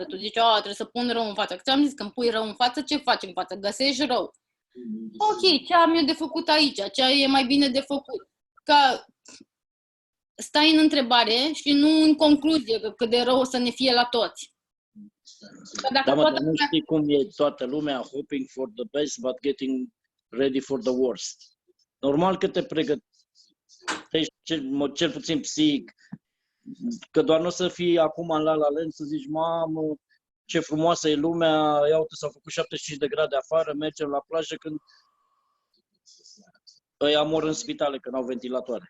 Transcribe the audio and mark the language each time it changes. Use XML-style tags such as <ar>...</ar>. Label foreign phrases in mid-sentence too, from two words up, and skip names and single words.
<ro>Tu zici, trebuie să pun rău în față. Că ți-am zis, când pui rău în față, ce faci în față? Găsești rău. Ok, ce am eu de făcut aici? Ce e mai bine de făcut? Că stai în întrebare și nu în concluzie, că cât de rău o să ne fie la toți. Da, mă, dar nu știi cum e toată lumea</ro> <en>hoping for the best, but getting ready for the worst.</en> <ro>Normal că te pregătești, cel puțin psihic, că doar nu o să fii acum în La La Land să zici, mamă, ce frumoasă e lumea, ia uite, s-au făcut 75 de grade afară, mergem la plajă când ăia mor în spitale, că n-au ventilatoare.</ro>